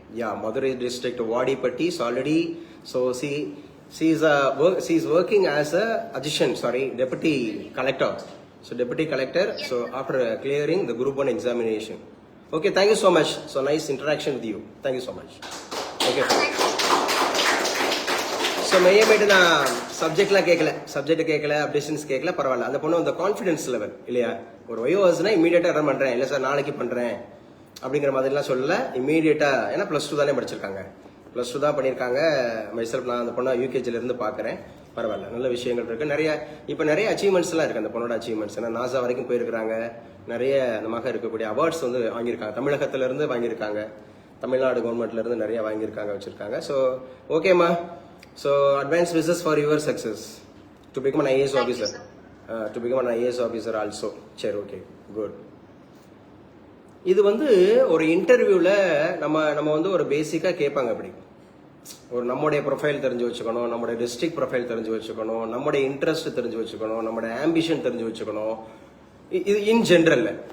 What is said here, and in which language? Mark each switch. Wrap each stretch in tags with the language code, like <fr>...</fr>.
<en>Yeah, Madurai district, Vadipatti. So already, so she is working as a deputy collector. So deputy collector. Yes, So sir. after clearing the group 1 examination. Okay, thank you so much. So nice interaction with you. Thank you so much. Okay. Thank you.</en> <ta>So மையமேட்டு நான் சப்ஜெக்ட்லாம் கேட்கல updations கேட்கல, பரவாயில்ல. அந்த பொண்ணு அந்த confidence level இல்லையா, ஒரு வயோவாஸ்னா இமீடியட்டாக ரன் பண்ணுறேன், இல்லை சார் நாளைக்கு பண்ணுறேன் அப்படிங்கிற மாதிரிலாம் சொல்லல. இமீடியட்டாக, ஏன்னா +2 தானே படிச்சிருக்காங்க, +2 தான் பண்ணியிருக்காங்க. மைசெல்ஃப் நான் அந்த பொண்ணை யூகேஜிலேருந்து பார்க்குறேன். பரவாயில்ல, நல்ல விஷயங்கள் இருக்குது. இப்போ நிறைய அச்சீவ்மெண்ட்ஸ்லாம் இருக்குது அந்த பொண்ணோட அச்சீவ்மெண்ட்ஸ். ஏன்னா நாசா வரைக்கும் போயிருக்கிறாங்க, நிறைய நமக்கு இருக்கக்கூடிய அவார்ட்ஸ் வந்து வாங்கியிருக்காங்க, தமிழகத்திலேருந்து வாங்கியிருக்காங்க, தமிழ்நாடு கவர்மெண்ட்லேருந்து நிறைய வாங்கியிருக்காங்க, வச்சுருக்காங்க. ஸோ ஓகேம்மா.</ta> <en>So advanced wishes for your success to become an IAS Thank you, officer. To become an IAS officer also.</en> <ta>சரி, ஓகே, குட். இது வந்து ஒரு இன்டர்வியூவில் நம்ம வந்து ஒரு பேசிக்காக கேட்பாங்க. அப்படி ஒரு நம்முடைய ப்ரொஃபைல் தெரிஞ்சு வச்சுக்கணும், நம்முடைய டிஸ்ட்ரிக்ட் ப்ரொஃபைல் தெரிஞ்சு வச்சுக்கணும், நம்முடைய இன்ட்ரெஸ்ட் தெரிஞ்சு வச்சுக்கணும், நம்முடைய ஆம்பிஷன் தெரிஞ்சு வச்சுக்கணும். இது இன் ஜென்ரல்ல.</ta>